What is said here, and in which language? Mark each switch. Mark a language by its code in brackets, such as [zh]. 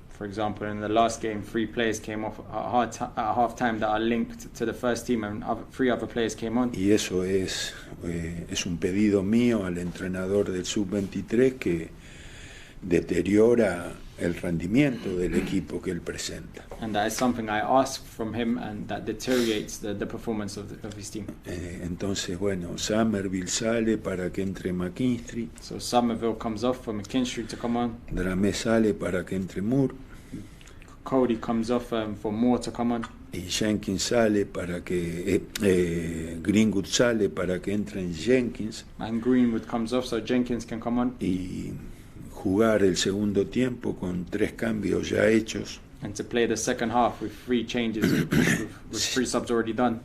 [en] For example, in the last game, 3 players came off at half-time that are linked to the first team, and 3 other players came on. [es] Y eso es un pedido mío al entrenador del sub-23 que deteriora el rendimiento del equipo que él presenta. [en] And that is something I ask from him, and that deteriorates the performance of his team. [es] Entonces, bueno, Somerville sale para que entre McKinstry. [en] So Somerville comes off for McKinstry to come on. [es] Dramé sale para que entre Moore. [en] Cody comes off for Moore to come on. [es] Y Jenkins sale para que Greenwood sale para que entren Jenkins. [en] And Greenwood comes off so Jenkins can come on. [es] Y jugar el segundo tiempo con 3 cambios ya hechos. [en] And to play the second half with 3 changes, with 3 subs already done.